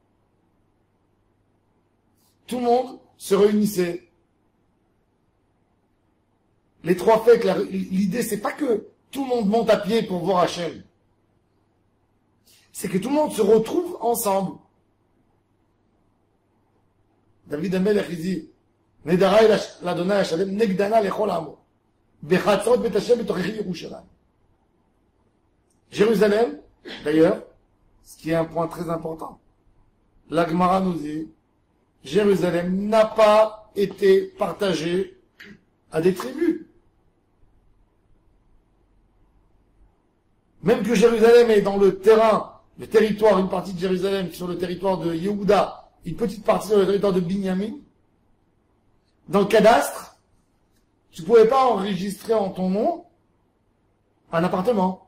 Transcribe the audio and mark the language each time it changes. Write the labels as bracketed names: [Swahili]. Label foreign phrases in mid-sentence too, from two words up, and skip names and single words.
[French] Tout le monde se réunissait. Les 3 fêtes, l'idée, c'est pas que tout le monde monte à pied pour voir Hachem. C'est que tout le monde se retrouve ensemble. David Amelech, il dit, [Hebrew] נדרי לאדני השם, נגדה נא לכל עמו. בחצות בית השם בתוככי ירושלים. [French] Jérusalem, d'ailleurs, ce qui est un point très important, la Gemara nous dit, Jérusalem n'a pas été partagée à des tribus. Même que Jérusalem est dans le terrain, le territoire, une partie de Jérusalem sur le territoire de Yehuda, une petite partie sur le territoire de Binyamin, dans le cadastre, tu ne pouvais pas enregistrer en ton nom un appartement.